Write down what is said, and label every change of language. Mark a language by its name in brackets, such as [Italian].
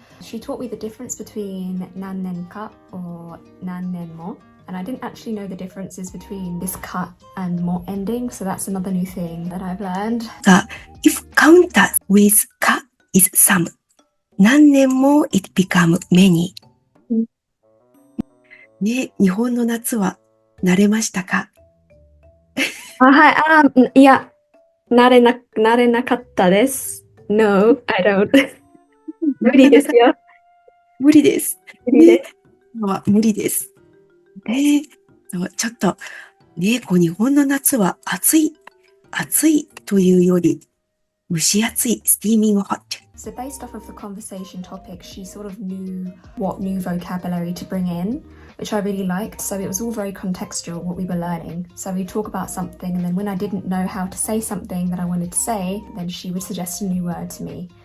[English] She taught me the difference between 何年か or 何年も. And I didn't actually know the differences between this ka and mo ending, so that's another new thing that I've learned. If counter with ka is some, 何年も it become many. [Japanese] ね、日本の夏は慣れましたかはい、いや、なれなかったです。 [English] No, I don't. [Japanese] 無理ですよ。無理です。無理です。無理です。そうちょっと、ね、日本の夏は暑いというより、蒸し暑い、 [English] steaming hot. So based off of the conversation topic, she sort of knew what new vocabulary to bring in, which I really liked. So it was all very contextual, what we were learning. So we'd talk about something, and then when I didn't know how to say something that I wanted to say, then she would suggest a new word to me.